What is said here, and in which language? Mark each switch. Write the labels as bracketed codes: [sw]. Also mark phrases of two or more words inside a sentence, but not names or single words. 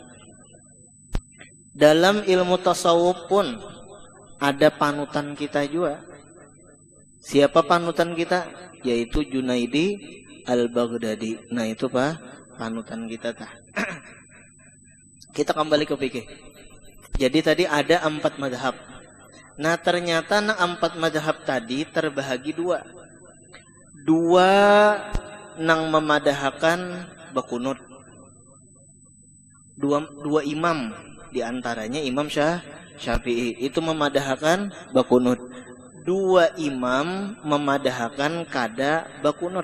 [id] Dalam ilmu tasawuf pun ada panutan kita juga. Siapa panutan kita? Yaitu Junaidi Al-Baghdadi. Nah itu panutan kita tah. Kita kembali ke fikih. Jadi tadi ada 4 mazhab. Nah ternyata 4 mazhab tadi terbahagi dua. [bjn] Dua nang memadahkan bakunut. Dua imam, diantaranya Imam Syafi'i itu memadahkan bakunut. Dua imam memadahkan kada bakunut.